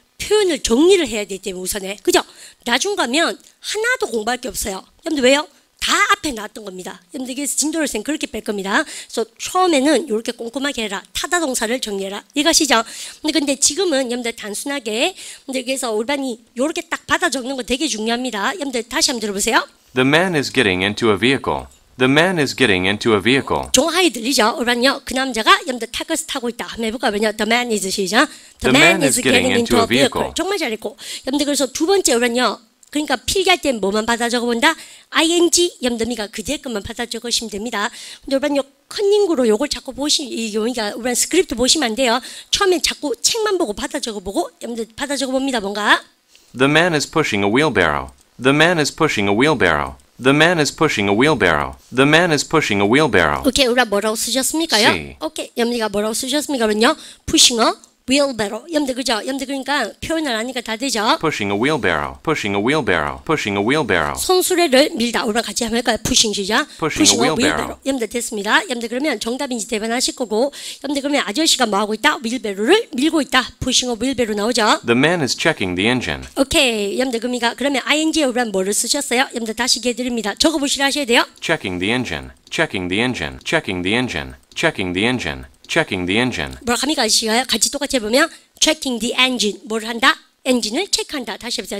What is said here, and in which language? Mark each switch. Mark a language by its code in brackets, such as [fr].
[ko] 표현을 정리를 해야 되기 때문에 우선에 그죠? 나중 가면 하나도 공부할 게 없어요. 여러분들 왜요? 다 앞에 나왔던 겁니다. 여러분들께서 진도를 쌤 그렇게 뺄 겁니다. 그래서 처음에는 이렇게 꼼꼼하게 해라. 타다 동사를 정리해라. 이것이죠. 근데 지금은 여러분들 단순하게 여러분들께서 우리 반이 이렇게 딱 받아 적는 거 되게 중요합니다. 여러분들 다시 한번 들어보세요. [en] The man is getting into a vehicle. The man is getting into a vehicle. [ko] 정확하게 들리죠? 우리 반요. 그 남자가 여러분들 타크스 타고 있다. 한번 해볼까요? [en] The man is 시작. The man is getting into a vehicle. [ko] 정말 잘했고. 여러분들 그래서 두 번째 우리 반요. 그러니까 필기할 때 뭐만 받아 적어본다? ing 여러분들 그 뒤에 것만 받아 적으시면 됩니다. 근데 우리 컨닝구로 요걸 자꾸 우리 스크립트 보시면 안 돼요. 처음에 자꾸 책만 보고 받아 적어보고 여러분들 받아 적어봅니다. 뭔가? [en] The man is pushing a wheelbarrow. The man is pushing a wheelbarrow. The man is pushing a wheelbarrow. The man is pushing a wheelbarrow. [ko] 오케이, 우리가 뭐라고 쓰셨습니까요? [en] C. [ko] 오케이, 여러분들 뭐라고 쓰셨습니까? 그러면요, [en] pushing a [ko] wheelbarrow. 여러분들 그죠? 여러분들 그러니까 표현을 하니까 다 되죠? [en] Pushing a wheelbarrow. Pushing a wheelbarrow. Pushing a wheelbarrow. [ko] 손수레를 밀다. 우리랑 같이 한번 할까요? [en] pushing 시작. Pushing a wheelbarrow. [ko] 여러분들 됐습니다. 여러분들 그러면 정답인지 대변하실 거고, 여러분들 그러면 아저씨가 뭐 하고 있다? wheelbarrow를 밀고 있다. [en] pushing a wheelbarrow 나오죠? The man is checking the engine. [ko] 오케이. 여러분들 그러면 ing에 우리랑 뭐를 쓰셨어요? 여러분들 다시 기회 드립니다. 적어보시라 하셔야 돼요. [en] Checking the engine. Checking the engine. Checking the engine. Checking the engine. Checking the engine. [ko] 뭐라 합니까? 아저씨가요? 같이 똑같이 해보면 [en] checking the engine. [ko] 뭘 한다? 엔진을 체크한다. 다시 해보세요.